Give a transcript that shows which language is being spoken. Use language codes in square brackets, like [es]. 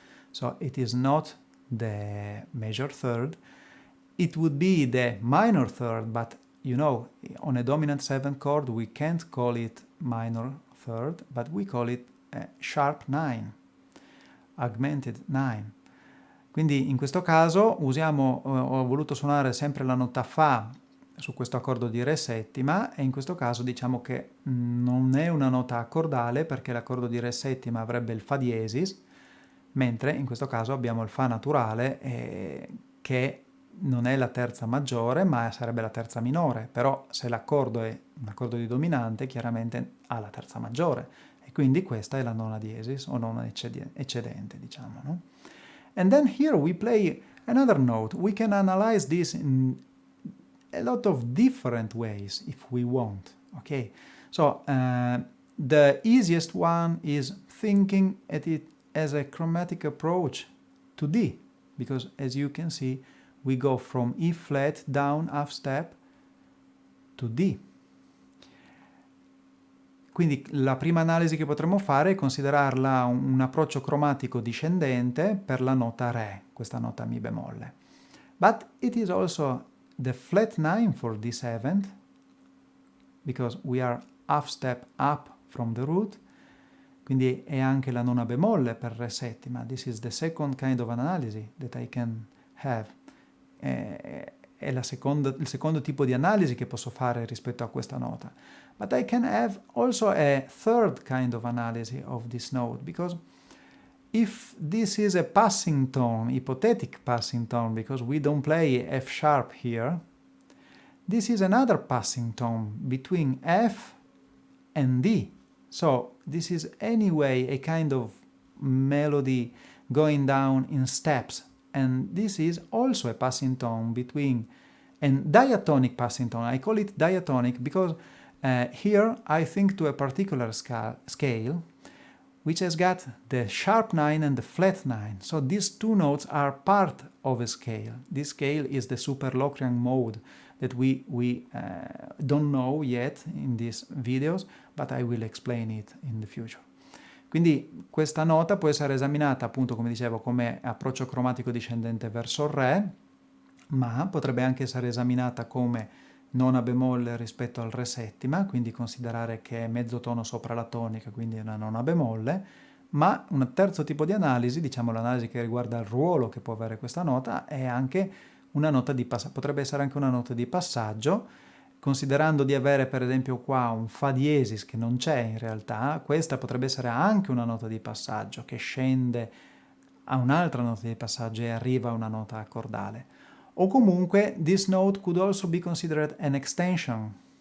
[en] So it is not the major third. It would be the minor third, but you know, on a dominant 7 chord we can't call it minor third, but we call it sharp 9, augmented 9. [it] Quindi in questo caso usiamo, ho voluto suonare sempre la nota Fa su questo accordo di Re settima, e in questo caso diciamo che non è una nota accordale perché l'accordo di Re settima avrebbe il Fa diesis, mentre in questo caso abbiamo il Fa naturale che non è la terza maggiore ma sarebbe la terza minore, però se l'accordo è un accordo di dominante chiaramente ha la terza maggiore e quindi questa è la nona diesis o nona eccedente, diciamo, no? [en] And then here we play another note. We can analyze this in a lot of different ways if we want, okay? So the easiest one is thinking at it as a chromatic approach to D, because as you can see we go from E flat down half step to D. [it] Quindi la prima analisi che potremmo fare è considerarla un approccio cromatico discendente per la nota Re, questa nota Mi bemolle. [en] But it is also the flat 9 for D7, because we are half step up from the root, [it] quindi è anche la nona bemolle per Re settima. [en] This is the second kind of analysis that I can have. [it] È il secondo tipo di analisi che posso fare rispetto a questa nota. [en] But I can have also a third kind of analysis of this note, because if this is a passing tone, hypothetic passing tone, because we don't play F sharp here, this is another passing tone between F and D. So this is anyway a kind of melody going down in steps, and this is also a passing tone between, and diatonic passing tone. I call it diatonic because here I think to a particular scale which has got the sharp 9 and the flat 9. So these two notes are part of a scale. This scale is the Super-Locrian mode that we don't know yet in these videos, but I will explain it in the future. [it] Quindi questa nota può essere esaminata, appunto, come dicevo, come approccio cromatico discendente verso il Re, ma potrebbe anche essere esaminata come nona bemolle rispetto al Re settima, quindi considerare che è mezzo tono sopra la tonica, quindi una nona bemolle, ma un terzo tipo di analisi, diciamo l'analisi che riguarda il ruolo che può avere questa nota, è anche una nota di passaggio, potrebbe essere anche una nota di passaggio, considerando di avere per esempio qua un Fa diesis che non c'è in realtà, questa potrebbe essere anche una nota di passaggio che scende a un'altra nota di passaggio e arriva a una nota accordale. O comunque, [en] this note could also be considered an extension.